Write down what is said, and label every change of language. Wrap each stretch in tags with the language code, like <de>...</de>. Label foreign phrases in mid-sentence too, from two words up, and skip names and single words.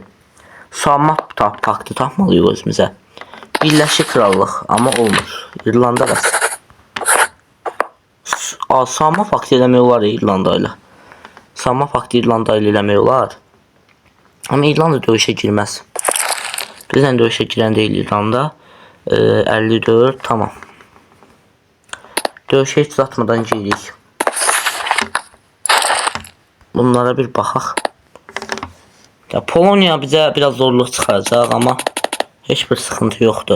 <tr>Savunma paktı</tr> <az>tapmalıyıq özümüzə. Birləşik Krallıq amma olmur. İrlanda bəs.</az> <tr>Savunma paktı</tr> <az>eləmək olar İrlanda ilə.</az> <tr>Savunma paktı</tr> <az>İrlanda ilə eləmək olar. Amma İrlanda döyüşə girməz.</az> <tr>Bizden dövüşe giren değil İrlanda. 54 tamam. Dövüşe hiç uzatmadan giririk.</tr> <az>Bunlara bir baxaq.</az> <tr>Ya Polonya bize biraz zorluk çıkaracak ama hiçbir sıkıntı yoktu.</tr>